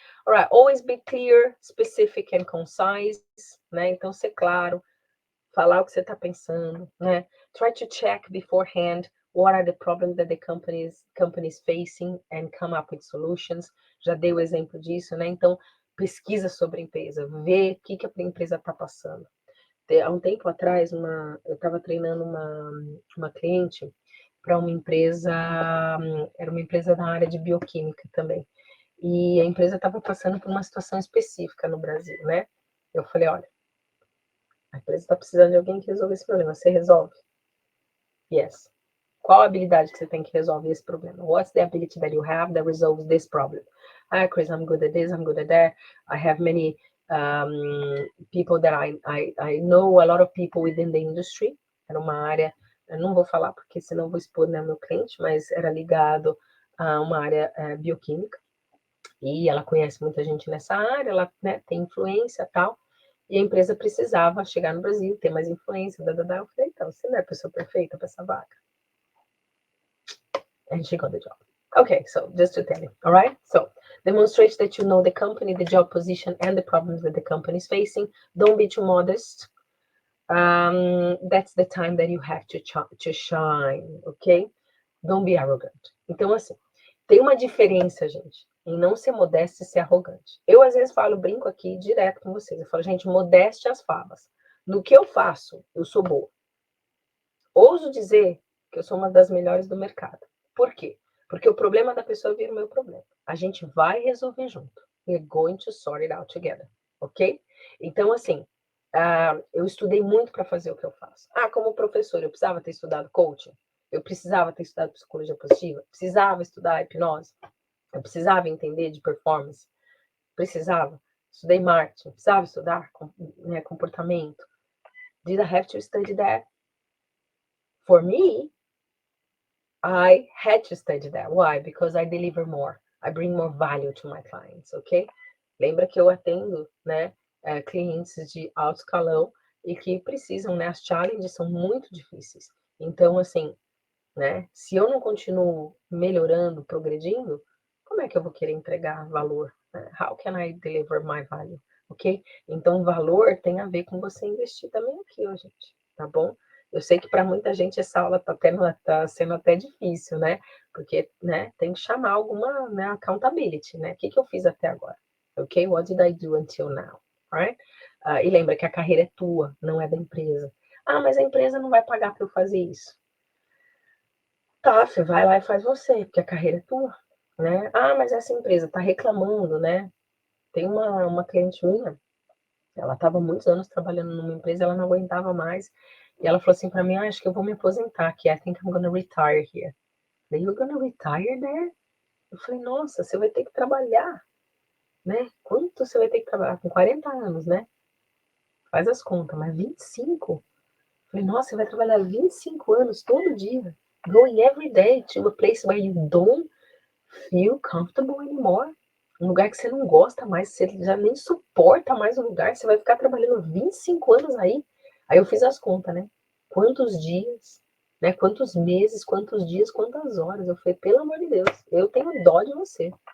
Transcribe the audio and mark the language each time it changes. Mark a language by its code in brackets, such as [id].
[en] All right, always be clear, specific and concise, né? [pt] Então ser claro, falar o que você está pensando, né? [en] Try to check beforehand what are the problems that the companies facing and come up with solutions. [pt] Já dei o exemplo disso, né? Então, pesquisa sobre a empresa, vê o que a empresa está passando. Há um tempo atrás, eu estava treinando uma cliente para uma empresa, era uma empresa da área de bioquímica também. E a empresa estava passando por uma situação específica no Brasil, né? Eu falei, olha, a empresa está precisando de alguém que resolva esse problema. Você resolve? Yes. Qual a habilidade que você tem que resolver esse problema? [en] What's the ability that you have that resolves this problem? Ah, Chris, I'm good at this, I'm good at that. I have many people that I know, a lot of people within the industry. [pt] Era uma área, eu não vou falar porque senão vou expor, né, meu cliente, mas era ligado a uma área bioquímica. E ela conhece muita gente nessa área, ela, né, tem influência e tal. E a empresa precisava chegar no Brasil, ter mais influência, Eu falei, então, você não é a pessoa perfeita para essa vaga. [en] And she got the job. Okay, so just to tell you, all right? So demonstrate that you know the company, the job position, and the problems that the company is facing. Don't be too modest. That's the time that you have to shine, okay? Don't be arrogant. [pt] Então, assim, tem uma diferença, gente, em não ser modesto e ser arrogante. Eu, às vezes, brinco aqui direto com vocês. Eu falo, gente, modeste as favas. No que eu faço, eu sou boa. Ouso dizer que eu sou uma das melhores do mercado. Por quê? Porque o problema da pessoa vira o meu problema. A gente vai resolver junto. [en] We're going to sort it out together, ok? [pt] Então, assim, eu estudei muito para fazer o que eu faço. Como professor, eu precisava ter estudado coaching? Eu precisava ter estudado psicologia positiva? Precisava estudar hipnose? Eu precisava entender de performance? Precisava. Estudei marketing, precisava estudar comportamento. [en] Did I have to study that? For me, I had to study that. Why? Because I deliver more. I bring more value to my clients, ok? [pt] Lembra que eu atendo, né, clientes de alto escalão e que precisam, né, as challenges são muito difíceis. Então, assim, né, se eu não continuo melhorando, progredindo, como é que eu vou querer entregar valor? How can I deliver my value? Ok? Então, valor tem a ver com você investir também aqui, ó, gente, tá bom? Eu sei que para muita gente essa aula tá sendo até difícil, né? Porque, né, tem que chamar alguma, né, accountability, né? O que eu fiz até agora? Ok? What did I do until now? Right? E lembra que a carreira é tua, não é da empresa. Ah, mas a empresa não vai pagar para eu fazer isso. Tá, você vai lá e faz você, porque a carreira é tua, né? Ah, mas essa empresa tá reclamando, né? Tem uma cliente minha, ela estava muitos anos trabalhando numa empresa, ela não aguentava mais. E ela falou assim para mim, acho que eu vou me aposentar aqui. [en] I think I'm gonna retire here. Falei, you're gonna retire there? [pt] Eu falei, nossa, você vai ter que trabalhar, né? Quanto você vai ter que trabalhar? Com 40 anos, né? Faz as contas, mas 25? Eu falei, nossa, você vai trabalhar 25 anos todo dia. [en] Going every day to a place where you don't feel comfortable anymore. [pt] Um lugar que você não gosta mais, você já nem suporta mais o lugar, você vai ficar trabalhando 25 anos aí. Aí eu fiz as contas, né? Quantos dias, né? Quantos meses, quantos dias, quantas horas. Eu falei, pelo amor de Deus, eu tenho dó de você.